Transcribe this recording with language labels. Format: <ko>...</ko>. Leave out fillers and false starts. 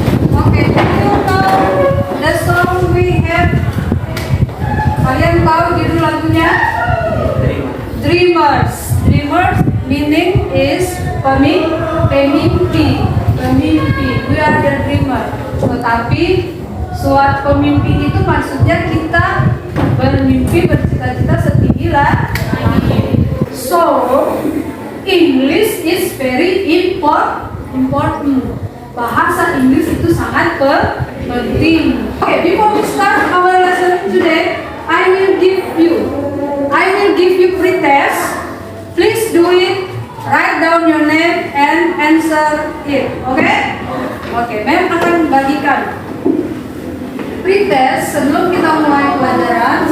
<en>Okay, do you know the song we have?</en> <id>Kalian tahu judul lagunya?</id> <en>Dreamers. Dreamers meaning is pemimpi. We are the dreamer.</en> <id>Tetapi suatu pemimpi itu maksudnya kita bermimpi, bercita-cita setinggi langit.</id> <en>So, English is very important.</en> <id>Bahasa Inggris itu sangat penting.</id> <en>Okay, before we start our lesson today, I will give you pre-test. Please do it. Write down your name and answer it.</en> <id>Okay? Okay, Mem akan bagikan pre-test sebelum kita mulai pelajaran.</id>